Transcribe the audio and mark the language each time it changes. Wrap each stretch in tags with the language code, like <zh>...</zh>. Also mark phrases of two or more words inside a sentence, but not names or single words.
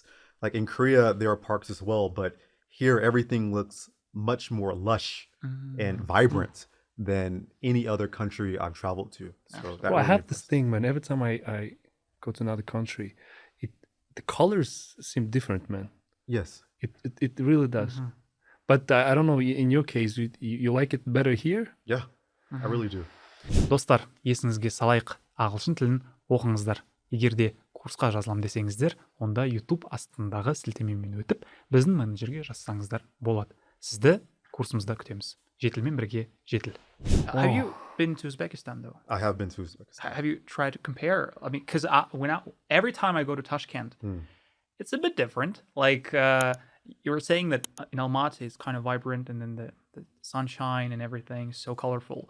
<en>Like in Korea, there are parks as well, but here everything looks much more lush and vibrant than any other country I've traveled to. So that Well, I really have this impressed. thing, man. Every time I go to another country, the colors seem different, man. Yes. It really does. But I don't know, in your case, you like it better here? Yeah, I really do.</en> <kk>Достар, есіңізге салайық, ағылшын тілін оқыңыздар. Егер де курсқа жазылам десеңіздер, онда YouTube астындағы сілтемемен өтіп, біздің менеджерге жазсаңыздар болады. Сізді курсымызда күтеміз. Жетілмен бірге жетіл.</kk> <en>Have you been to Uzbekistan though? I have been to Uzbekistan. Have you tried to compare? I mean, because every time I go to Tashkent, it's a bit different. Like you were saying that in Almaty it's kind of vibrant, and then the sunshine and everything is so colorful.</en>